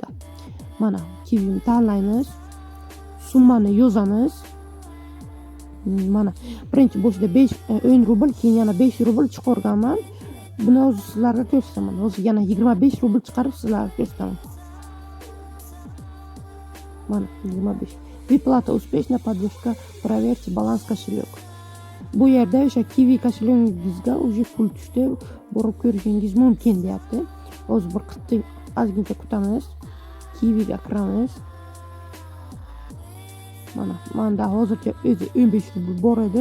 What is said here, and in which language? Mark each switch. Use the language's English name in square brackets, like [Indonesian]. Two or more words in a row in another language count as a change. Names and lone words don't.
[Uzbek] Mana Kiwini tanlaymiz, summani yozamiz. Mana birinchi boshida 10 rubl, keyin yana 5 rubl chiqarganman. Buni hozir sizlarga ko'rsaman. Hozir yana 25 rubl chiqarib sizlarga ko'rsaman. Mana 25. [Russian] Выплата успешна, поддержка, проверьте баланс кошелек. [Uzbek] Bu yerda o'sha Kiwi kошелегingizga уже pul tushdi, borib ko'rishingiz mumkin deyapti. Hozir bir qitting ozgincha kutamiz. Kiwiga kiramiz. Mana menda hozircha o'zi 15 rubl bor edi.